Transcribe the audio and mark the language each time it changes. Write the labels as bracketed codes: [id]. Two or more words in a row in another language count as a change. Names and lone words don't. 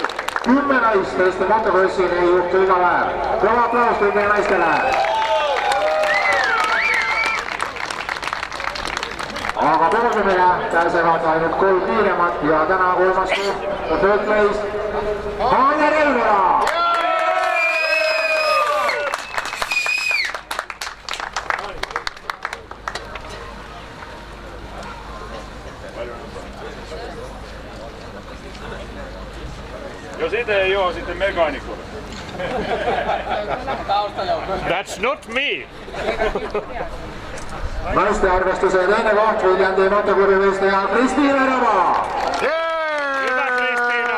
[et] 10 naist Eesti motokrossil ei juhtu iga päev. Kõva aplaus kõigile naistele. Aga poodiumile pääsevad ainult 3 kiiremat ja täna kolmas koht töölt meist Anja Reivela. [fi] Jos itse ei joo sitten mekaanikkoon. [en] That's not me! [et] Naiste arvestuse teine koht Viljandi motoklubi võistleja Kristiina Raba. [fi] Hyvä Kristiina!